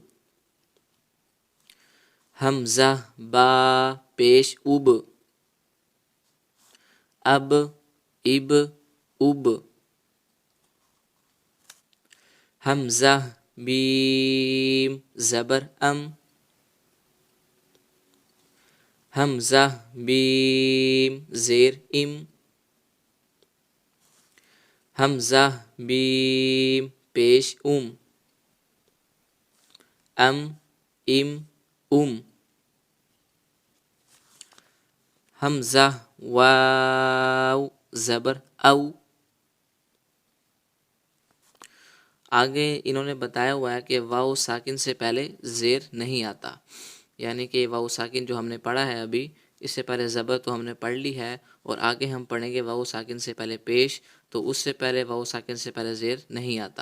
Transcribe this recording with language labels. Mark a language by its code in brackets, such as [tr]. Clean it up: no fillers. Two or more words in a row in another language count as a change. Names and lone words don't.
[ur] حمزہ با پیش اب، اب اب اب، حمزہ بیم زبر ام، حمزہ بیم زیر ام، حمزہ بیم پیش ام، ام ام، حمزہ واو زبر او۔ آگے انہوں نے بتایا ہوا ہے کہ واو ساکن سے پہلے زیر نہیں آتا، یعنی کہ واو ساکن جو ہم نے پڑھا ہے ابھی، اس سے پہلے زبر تو ہم نے پڑھ لی ہے، اور آگے ہم پڑھیں گے واو ساکن سے پہلے پیش، تو اس سے پہلے واو ساکن سے پہلے زیر نہیں آتا۔